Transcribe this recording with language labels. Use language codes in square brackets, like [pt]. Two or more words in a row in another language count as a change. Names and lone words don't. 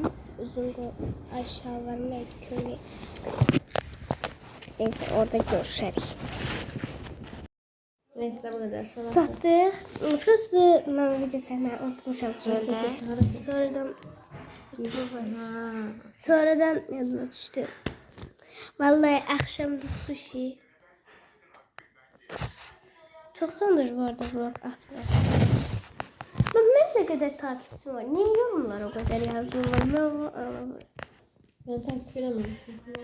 [tr] Uzun şalvarım neydi köylü. [az] Neyse orada görüşərik. [tr] Neyse bu kadar. [az] Çatdıq. Prosto mən video çəkməyi unutmuşam çünki. Sonradan yadıma düşdü. [tr] Vallahi akşamda sushi. Çoktandır bu arada vlog atmıyorum. Bak ne kadar takipçim var. Niye yorumlar o kadar yazmıyorlar? Ben onu anlamıyorum. Ben takip edemedim çünkü.